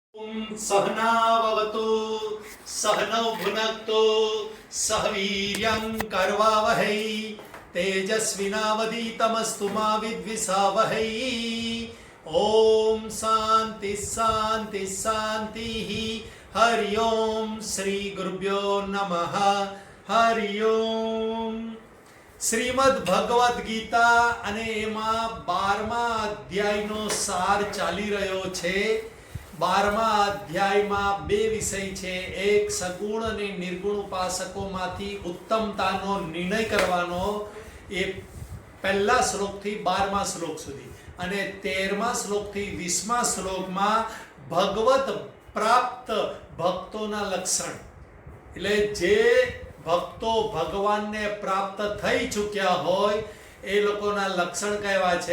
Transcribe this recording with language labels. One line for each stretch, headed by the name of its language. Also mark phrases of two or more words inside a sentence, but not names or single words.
Sanskrit: सहनाववतु सहनौ भुनक्तु सह वीर्यं करवावहै तेजस्विनावधीतमस्तु मा विद्विषावहै। ओम शांति शांति शांति। हरि ओम श्री गुरुभ्यो नमः। हरि ओम।
Gujarati: શ્રીમદ ભગવદ્ ગીતા અને એમાં 12મા અધ્યાયનો સાર ચાલી રહ્યો છે। 12મા અધ્યાયમાં બે વિષય છે, એક સગુણ અને નિર્ગુણ ઉપાસકોમાંથી ઉત્તમતાનો નિર્ણય કરવાનો, એ પહેલા શ્લોકથી 12મા શ્લોક સુધી, અને 13મા શ્લોકથી 20મા શ્લોકમાં ભગવત પ્રાપ્ત ભક્તોના લક્ષણ, એટલે જે ભક્તો ભગવાનને પ્રાપ્ત થઈ ચૂક્યા હોય એ લોકોના લક્ષણ કહેવા છે।